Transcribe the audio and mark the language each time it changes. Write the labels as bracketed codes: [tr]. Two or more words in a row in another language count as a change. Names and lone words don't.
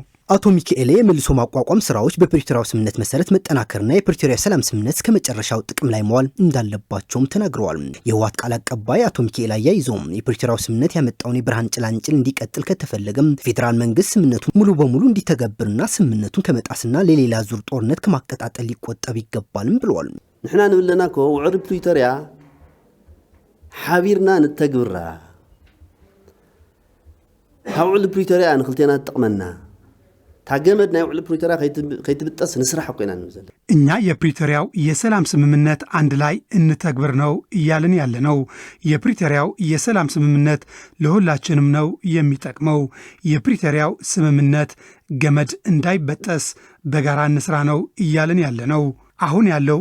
[am] አቶ ሚካኤል የመልሶ ማቋቋም ስራዎች በፕሪቶሪያው ስምምነት መሰረት መጠናከርና የፕሪቶሪያ ሰላም ስምምነት ከመጨረሻው ጥቅም ላይ መዋል እንዳለባቸውም ተናግረዋል። የህወሓት ቃል አቀባይ አቶ ሚካኤል አያይዘውም የፕሪቶሪያው ስምምነት ያመጣውን የብርሃን ጭላንጭል እንዲቀጥል ከተፈለገም ፌዴራል መንግስት ስምምነቱን ሙሉ በሙሉ እንዲተገብርና ስምምነቱን ከመጣስና ለሌላ ዙር ጦርነት ከማቀጣጠል ሊቆጠብ ይገባልም ብለዋል። [ti] ንሕና ንብለና ኮ ውዕል ፕሪቶሪያ ሓቢርና ንተግብራ ካብ ውዕል ፕሪቶሪያ ንክልቴና ትጠቅመና ታገመድ ናይ ውዕል ፕሪቶሪያ ከይትብጠስ ንስራሕ ኮይና ንብዘለ [am] እኛ የፕሪቶሪያው የሰላም ስምምነት አንድ ላይ እንተግብር ነው እያልን ያለ ነው። የፕሪቶሪያው የሰላም ስምምነት ለሁላችንም ነው የሚጠቅመው። የፕሪቶሪያው ስምምነት ገመድ እንዳይበጠስ በጋራ እንስራ ነው እያልን ያለ ነው። አሁን ያለው